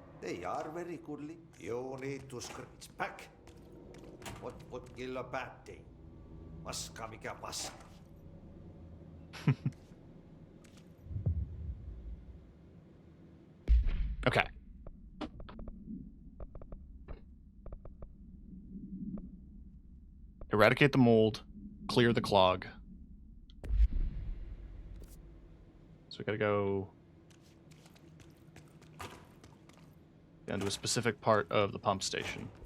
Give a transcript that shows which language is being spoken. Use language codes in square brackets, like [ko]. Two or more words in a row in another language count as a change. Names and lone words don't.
[en] They are very goodly. You need to scratch back. [fi] What killa päätti? Paska mikä paska. [en] Okay. Eradicate the mold. Clear the clog. So we gotta go down to a specific part of the pump station.